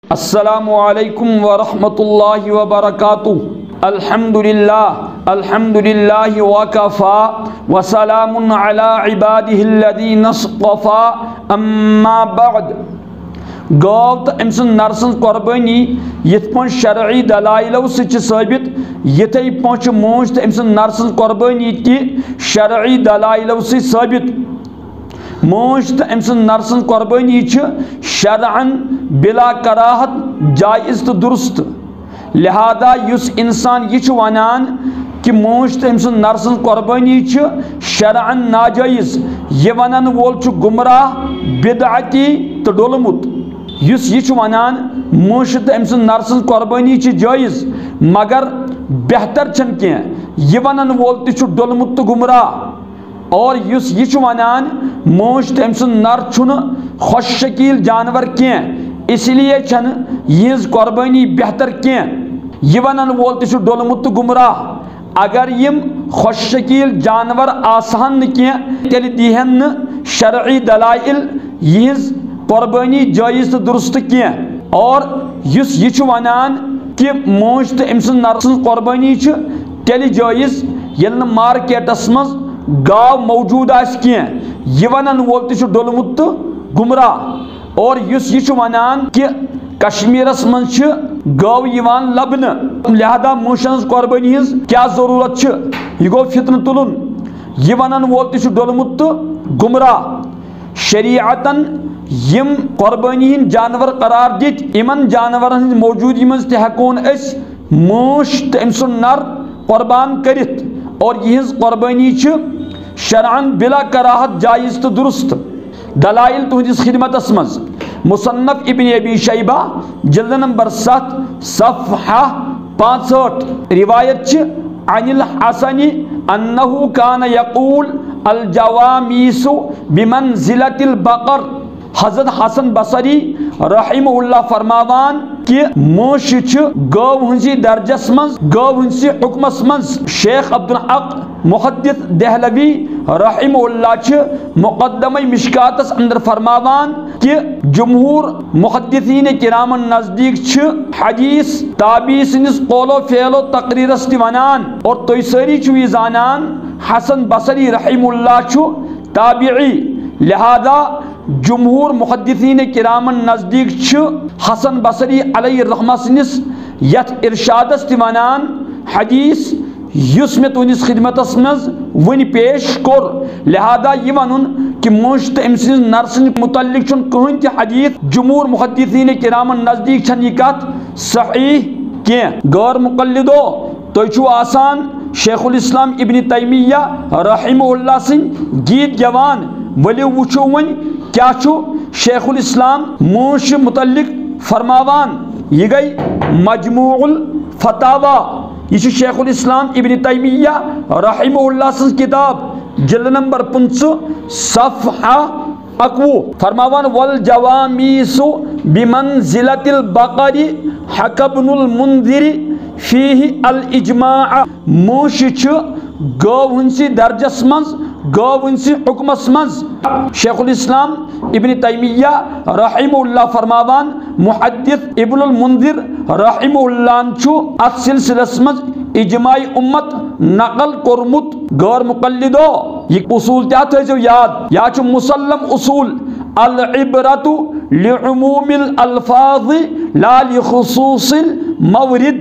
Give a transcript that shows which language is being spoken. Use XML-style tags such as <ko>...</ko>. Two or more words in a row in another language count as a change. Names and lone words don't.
<ar>السلام علیکم ورحمۃ اللہ وبرکاتہ۔ الحمد للہ وکفا وسلام علی عبادہ الذین اصطفى اما بعد۔</ar> <ks>گو تو ام سن نر سن قربانی یت پن شرعی دلائلو سے ثابت، یتھے پہ موج تو ام سن نر سن قربانی تہ شرعی دلائلو سے ثابت۔ موج تو ام سن نر سن قربانی شرعن بلا کراہت جائز تو درست، لہذا یس انسان یہ ونان کہ موج تو ام سن نر سن قربانی شرعن ناجائز، یہ ونان وول گمراہ بدعتی تو ڈولمت۔ یس یہ ونان موج تو ام سن نر سن قربانی جائز مگر بہتر چھن کی، یہ ونان وول تہ ڈولمت تو گمراہ۔ اور یس یہ ونان موج تو ام سن نر چھن خوش شکیل جانور کی،</ks> <ur>اس لیے</ur> <ks>چھن یہ قربانی بہتر کی، یہ ونان وول تہ ڈولمت تو گمراہ۔ اگر یم خوش شکیل جانور آسان کی تیل دیہن شرعی دلائل یہ قربانی جائز تو درست کی۔ اور یس یہ ونان کہ موج تو ام سن نر سن قربانی تیل جائز یل مارکیٹس مز گاو موجود آس کی، یہ ونان وول تہ ڈولمت تو گمراہ۔ اور یس یہ ونان کہ کشمیرس من گو یوان لبن، لہذا موشن قربانی ہز کیا ضرورت یہ گو فتن تلن، یہ ونان وول تہ ڈولمت تو گمراہ۔ شریعتن یم قربانی ہند جانور قرار دت، امن جانورن ہند موجودگی مز تہ ہیکون اس موش تو ام سن نر قربان کرت، اور یہ قربانی شرعن بلا کراہت جائز تو درست۔ دلائل تہندس خدمتس مز مصنف ابن ابی شیبہ جلد نمبر 7 صفحہ 65 روایت</ks> <ar>عن الحسن انہ کان یقول الجوامیس بمنزلۃ البقر۔</ar> <ks>حضرت حسن بصری رحمہ اللہ فرماوان کہ موش گو ہنسی درجس مز، گو ہنسی حکمس مز۔ شیخ عبدالحق محدث دہلوی رحمہ اللہ مقدمہ مشکاتس اندر فرماوان کہ جمہور محدثین کرامن نزدیک حدیث تابعی سنس قول و فعل و تقریرس تہ ونان، اور تُہۍ سٲری چھو یہ زانان حسن بصری رحمہ اللہ تابعی، لہذا جمہور محدثین کرامن نزدیک حسن بصری علیہ الرحمہ سنس یت ارشادس تہ ونان حدیث یس میں تہندس خدمتس مز ون پیش کور، لہذا یہ ونن کہ موش تو ام سن نر سن متعلق کہین تہ حدیث جمہور محدثین کرامن نزدیک چھن یہ کت صحیح کی۔ غیر مقلدو تُہۍ چھو آسان شیخ الاسلام ابن تیمیہ رحمہ اللہ سن گیت گوان، ولیو وچھو ون کیا چھو شیخ الاسلام موش متعلق فرماوان، یہ گئی مجموع الفتاوی، یہ شیخ الاسلام ابن تیمیہ رحمہ اللہ سن کتاب جلد نمبر 5 صفحہ 21 فرماوان</ks> <ar>والجوامیس بمنزلۃ البقر حکى ابن المنذر فیہ الاجماع۔</ar> <ks>موش گو ہنسی درجس مز، گو ہنسی حکمس مز۔ شیخ الاسلام ابن تیمیہ رحمہ اللہ فرماوان محدث ابن المنذر رحمہ اللہ ات سلسلس مز اجماع امت نقل کورمت۔ غیر مقلدو یہ اصول کیا تھیزو یاد، یا مسلم اصول</ks> <ar>العبرت لعموم الالفاظ لا لخصوص المورد۔</ar>